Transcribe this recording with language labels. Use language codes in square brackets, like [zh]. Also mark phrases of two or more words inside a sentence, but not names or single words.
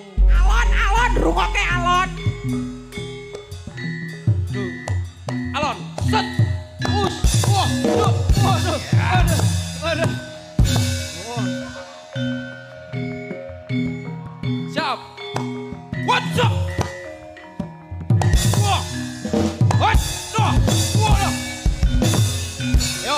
[jv] Alon-alon rungokke alon. Alon. Set. Wah. Waduh. Waduh. Oh. Siap. [en] What's up? Wah. What? [jv] Waduh. Yo.